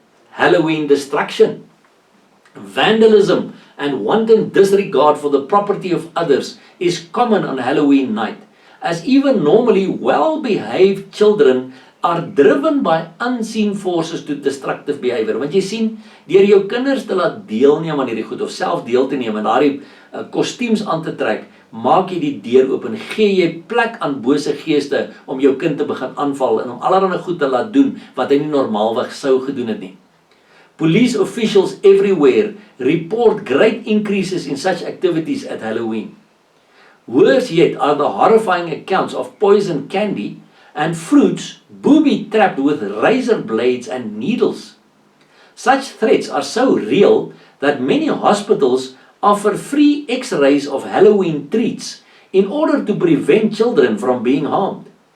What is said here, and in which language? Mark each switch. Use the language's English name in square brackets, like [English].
[English] Halloween destruction, vandalism, and wanton disregard for the property of others is common on Halloween night, as even normally well-behaved children are driven by unseen forces to destructive behavior. [Afrikaans] Want jy sien, deur jou kinders te laat deelneem aan hierdie goed, of self deel te neem en daardie kostuums aan te trek, maak jy die deur oop en gee jy plek aan bose geeste om jou kind te begin aanval en om allerlei goed te laat doen wat hy nie normaalweg sou gedoen het nie. [English] Police officials everywhere report great increases in such activities at Halloween. Worse yet are the horrifying accounts of poison candy and fruits booby-trapped with razor blades and needles. Such threats are so real that many hospitals offer free x-rays of Halloween treats in order to prevent children from being harmed.